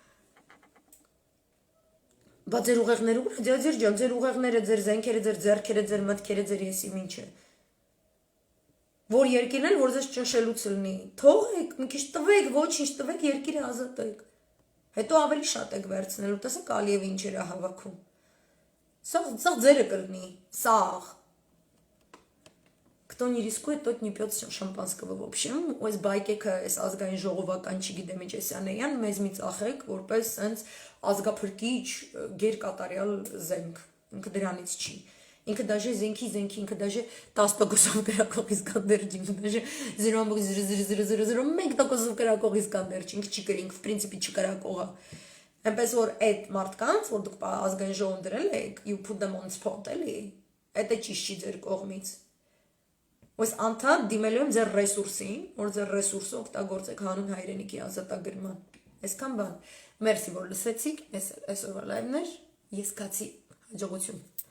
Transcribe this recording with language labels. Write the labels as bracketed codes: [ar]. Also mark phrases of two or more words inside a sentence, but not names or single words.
[hy] Բա ձեր ուղեղները ուր է, ձեր ջան, ձեր ուղեղները, ձեր զենքերը, ձեր ձեռքերը, ձեր մտքերը, ձեր եսի ինչ է։ Որ երկիրն էլ, որ ձեզ ճնշելուց լինի։ Թողեք, մի քիչ տվեք, ոչինչ տվեք, երկիրը ազատեք։ Հետո ավելի շատ եք վերցնելու, տեսեք Ալիևը ինչեր է հավաքում։ Սաղ ձերը կլինի, սաղ։ [ru] Кто не рискует, тот не пьет шампанского, в общем, [hy] այս բայկեքը, այս ազգային ժողովական, չգիտեմ ինչ էսյանեյան, մեզ մի ծախեք, որպես սենց ազգափրկիչ գերկատարյալ զենք, ինքը դրանից չի, ինքը դաժե զենքի, ինքը դաժե 10%-ով կրակող Իսկանդեր չի, ինքը դաժե 0.00001%-ով կրակող Իսկանդեր չի, ինքը չի կրի, ինքը, [ru] в принципе, [hy] չկրակող է, այնպես որ այդ մարդկանց, որ դուք ազգային ժողովում դրել եք, [en] you put them on spot, [hy] էլի, այդ է ճիշտ չի ձեր կողմից Ոս անդադ դիմելու եմ ձեր ռեսուրսին, որ ձեր ռեսուրսը օգտագործեք հանուն հայրենիքի ազատագրման։ Այսքան բան։ Մերսի, որ լսեցիք, այսօրվա լայվներ, ես կացի հաջողություն։